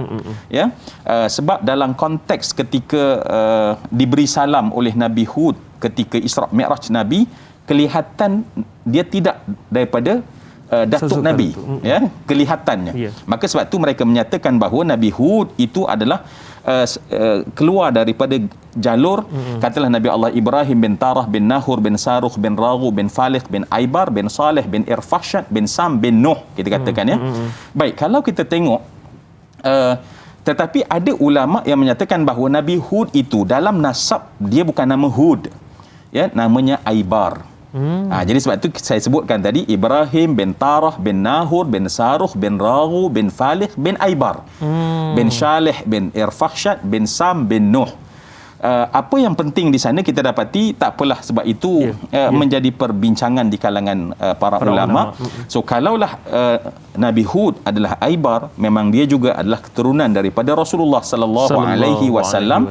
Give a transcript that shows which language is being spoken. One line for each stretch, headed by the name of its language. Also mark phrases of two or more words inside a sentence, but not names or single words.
Malay: Ya, sebab dalam konteks ketika diberi salam oleh Nabi Hud ketika Isra Mi'raj Nabi, kelihatan dia tidak daripada datuk Nabi ya, kelihatannya. Maka sebab tu mereka menyatakan bahawa Nabi Hud itu adalah keluar daripada jalur katalah Nabi Allah Ibrahim bin Tarah bin Nahur bin Sarukh bin Raghu bin Falih bin Aibar bin Saleh bin Irfakhshad bin Sam bin Nuh, kita katakan ya. Baik, kalau kita tengok tetapi ada ulama yang menyatakan bahawa Nabi Hud itu dalam nasab dia bukan nama Hud ya, namanya Aibar. Jadi sebab itu saya sebutkan tadi Ibrahim bin Tarah bin Nahur bin Sarukh bin Raghu bin Falih bin Aibar bin Shalih bin Irfakhshad bin Sam bin Nuh. Apa yang penting di sana kita dapati, tak apalah sebab itu menjadi perbincangan di kalangan para ulama. So kalaulah Nabi Hud adalah Aibar, memang dia juga adalah keturunan daripada Rasulullah
Arabic: صلى الله عليه وسلم.